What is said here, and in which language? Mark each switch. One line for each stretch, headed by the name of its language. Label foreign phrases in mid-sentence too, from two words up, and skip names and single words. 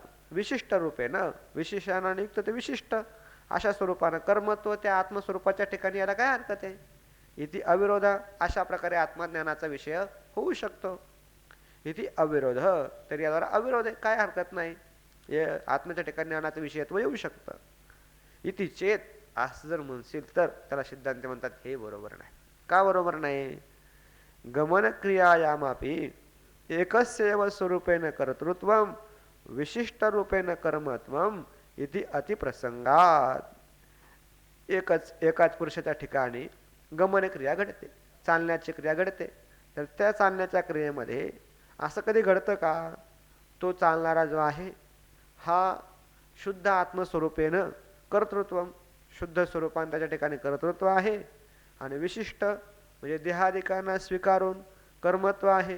Marathi: विशिष्ट रूपे ना विशेषणाने युक्त ते विशिष्ट अशा स्वरूपानं कर्मत्व त्या आत्मस्वरूपाच्या ठिकाणी याला काय हरकत आहे.
Sanskrit: इति अविरोध
Marathi: अशा प्रकारे आत्मज्ञानाचा विषय होऊ शकतो.
Sanskrit: इति अविरोध
Marathi: तरी याद्वारा अविरोध आहे, काय हरकत नाही. आत्म्याच्या ठिकाणी ज्ञानाचं विषयत्व येऊ शकतं.
Sanskrit: इति चेत
Marathi: असं जर म्हणशील तर त्याला सिद्धांत म्हणतात हे बरोबर नाही. का बरोबर नाही.
Sanskrit: गमन क्रियायामापी एकस्यैव स्वरूपेण कर्तृत्वं विशिष्ट रूपेण कर्मत्वं इति अतिप्रसंगात.
Marathi: एकाच पुरुषाच्या ठिकाणी गमन क्रिया घडते, चालण्याची क्रिया घडते. तर त्या चालण्याच्या क्रियेमध्ये असं कधी घडतं का तो चालणारा जो आहे हा शुद्ध आत्मस्वरूपेनं कर्तृत्व शुद्ध स्वरूपान त्याच्या ठिकाणी कर्तृत्व आहे आणि विशिष्ट म्हणजे देहादिकांना स्वीकारून कर्मत्व आहे.